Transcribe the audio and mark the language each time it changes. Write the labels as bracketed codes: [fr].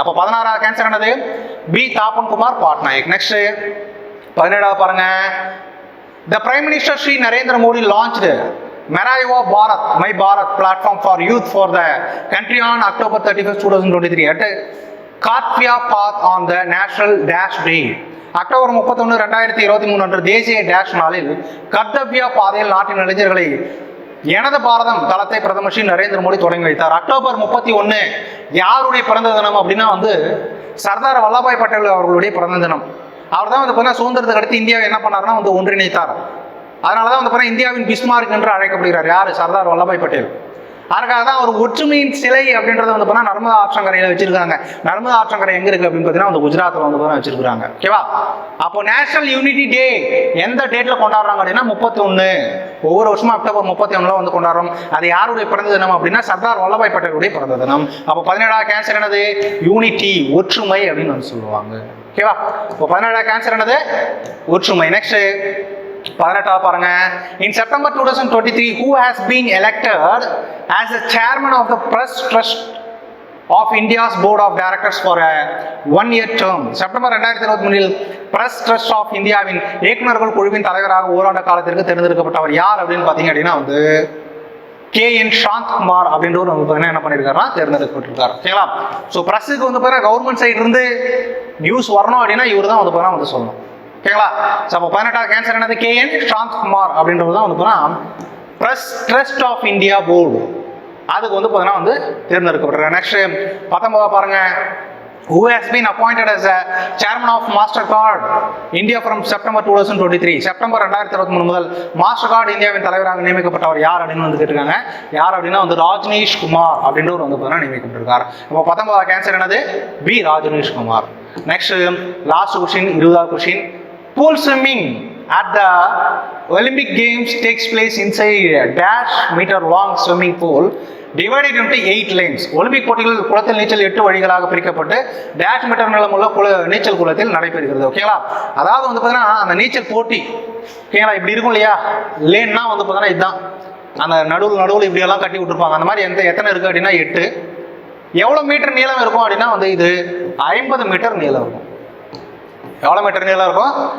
[ta] அப்போ 16வது கேன்சர் என்னது B, தாப்பன் Kumar பாட்நாயக். Next 17வது பாருங்க. [en] The Prime Minister Shri Narendra Modi launched Marayuva Bharat, My Bharat platform for youth for the country on October 31st, 2023 at Kartvya Path on the National Dash Day. [ta] October 31, 2023 அன்று தேசிய dash நாளில் கர்த்தவ்யா பாதையில் நாட்டின் இளைஞர்களை எனது பாரதம் தளத்தை பிரதமர் ஸ்ரீ நரேந்திர மோடி தொடங்கி வைத்தார். அக்டோபர் 31 யாருடைய பிறந்த தினம் அப்படின்னா வந்து சர்தார் வல்லபாய் பட்டேல் அவர்களுடைய பிறந்த தினம். அவர் தான் வந்து பார்த்தீங்கன்னா சுதந்திரத்துக்கு அடுத்து இந்தியாவை என்ன பண்ணாருன்னா வந்து ஒன்றிணைத்தார். அதனால தான் வந்து பார்த்தீங்கன்னா இந்தியாவின் பிஸ்மார்க் என்று அழைக்கப்படுகிறார். யார்? சர்தார் வல்லபாய் பட்டேல். அதுக்காக தான் ஒரு ஒற்றுமையின் சிலை அப்படின்றத வந்து பார்த்தீங்கன்னா நர்மதா ஆற்றங்கரையில் வச்சிருக்காங்க. நர்மதா ஆற்றங்கரை எங்க இருக்கு அப்படின்னு பார்த்தீங்கன்னா வந்து குஜராத்தில் வந்து பார்த்தீங்கன்னா வச்சிருக்காங்க. ஓகேவா, அப்போ நேஷனல் யூனிட்டி டே எந்த டேட்ல கொண்டாடுறாங்க அப்படின்னா 31. ஒவ்வொரு வருஷமும் அக்டோபர் 31 வந்து கொண்டாடுறோம். அது யாருடைய பிறந்த தினம் அப்படின்னா சர்தார் வல்லபாய் பட்டேலுடைய பிறந்த தினம். அப்போ 17வது கேன்சர் என்னது யூனிட்டி, ஒற்றுமை அப்படின்னு வந்து சொல்லுவாங்க. ஓகேவா, இப்போ 17வது கேன்சர் என்னது ஒற்றுமை. நெக்ஸ்ட் 18வது பாருங்க. [en] In September 2023, who has been elected as the chairman of the Press Trust of India's Board of Directors for a 1-year term? [ta] September 2023 Press Trust of Indiaவின் இயக்குநர்கள் குழுவின் தலைவராக ஓராண்டு காலத்திற்கு தேர்ந்தெடுக்கப்பட்டவர் யார் அப்படின்னு பார்த்தீங்க அப்படின்னா வந்து KN சாந்த்குமார் அப்படின்றவர் வந்து பார்த்தீங்கன்னா என்ன பண்ணியிருக்காருன்னா தேர்ந்தெடுக்கப்பட்டிருக்காரு. ஓகேங்களா, ஸோ ப்ரெஸ்ஸுக்கு வந்து பார்த்தீங்கன்னா கவர்மெண்ட் சைடு இருந்து நியூஸ் வரணும் அப்படின்னா இவர் தான் வந்து பார்த்தீங்கன்னா வந்து சொல்லணும். ஓகேங்களா, அப்போ 18வது கேன்சர் என்னது KN சாந்த்குமார் அப்படின்றது தான் வந்து பார்த்தீங்கன்னா press trust of India board அதுக்கு வந்து பார்த்தீங்கன்னா வந்து தேர்ந்தெடுக்கப்பட்டிருக்காங்க. நெக்ஸ்ட் 19வது பாருங்க. [en] Who has been appointed as a chairman of Mastercard India from September 2023? [ta] September 2023 முதல் மாஸ்டர்கார்டு இந்தியாவின் தலைவராக நியமிக்கப்பட்டவர் யார் அப்படின்னு வந்து கேட்டிருக்காங்க. யார் அப்படின்னா வந்து ராஜ்னேஷ் குமார் அப்படின்றவர் வந்து பார்த்தீங்கன்னா நியமிக்கப்பட்டிருக்கார். அப்போ 19வது கேன்சர் என்னது B, ராஜ்னேஷ் Kumar. Next last question, 20வது question. [en] Pool swimming at the Olympic Games takes place inside a dash meter long swimming pool divided into 8 lines. [ta] Olympic போட்டிகள் குளத்தில் நீச்சல் 8 வழிகளாக பிரிக்கப்பட்டு டேஷ் மீட்டர் நீளமுள்ள நீச்சல் குளத்தில் நடைபெறுகிறது. ஓகேங்களா? அதாவது வந்து பார்த்தீங்கன்னா அந்த நீச்சல் போட்டி ஓகேங்களா இப்படி இருக்கும் இல்லையா, லேன்னா வந்து பார்த்தீங்கன்னா இதுதான் அந்த நடுவில் இப்படியெல்லாம் கட்டி விட்டுருப்பாங்க. அந்த மாதிரி எத்தனை இருக்குது அப்படின்னா 8. எவ்வளோ மீட்டர் நீளம் இருக்கும் அப்படின்னா வந்து இது 50 மீட்டர் நீளம் இருக்கும். எவ்வளோ மீட்டர் நீளம் இருக்கும்?